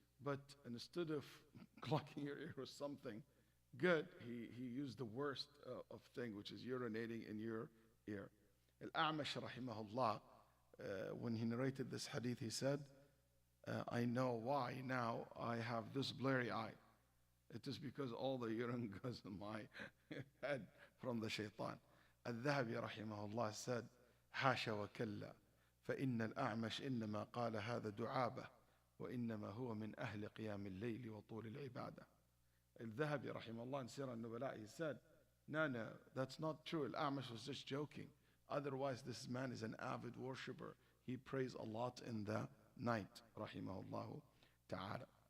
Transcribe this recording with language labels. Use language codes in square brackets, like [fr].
[en] But instead of blocking your ear with something good, he used the worst of thing, which is urinating in your ear. Al-A'mash rahimahullah, when he narrated this hadith, he said, I know why now I have this blurry eye. It is because all the urine goes in my head from the shaitan. [ar] Al-Dhahabi rahimahullah said, حاشا وكلا فإن الأعمش إنما قال هذا دعابة وإنما هو من أهل قيام الليل وطول العبادة. [en] Al-Dhahabi rahimahullah in Surah Al-Nubala, he said, no, that's not true. Al-A'mash was just joking. Otherwise, this man is an avid worshipper. He prays a lot in the night, rahimahullah ta'ala.